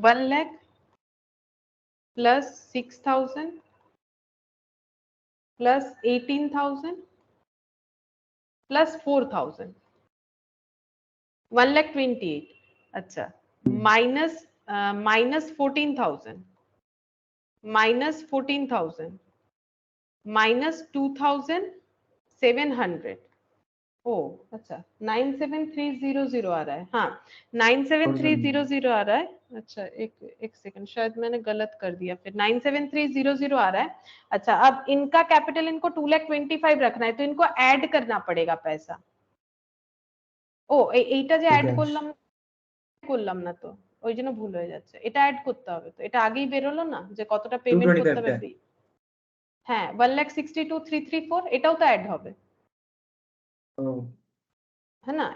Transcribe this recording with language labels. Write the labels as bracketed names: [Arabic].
[Bangla] 1 lakh plus 6000 plus 18000 plus 4000, 1,28,000। আচ্ছা, minus minus 14,000 minus 14,000 minus 2,700। [Hindi] ओ अच्छा 97300 आ रहा है, हाँ 97300 आ रहा है। अच्छा एक सेकंड, शायद मैंने गलत कर दिया, फिर 97300 आ रहा है। अच्छा, अब इनका कैपिटल इनको 2,25,000 रखना है, तो इनको ऐड करना पड़ेगा पैसा। [Bangla] ও এইটা যে অ্যাড করলাম না তো, ওই জন্য ভুল হয়ে যাচ্ছে। এটা অ্যাড করতে হবে, তো এটা আগেই বের হলো না যে কতটা পেমেন্ট করতে হবে। হ্যাঁ 1,62,334, এটাও তো অ্যাড হবে, [Hindi] है ना?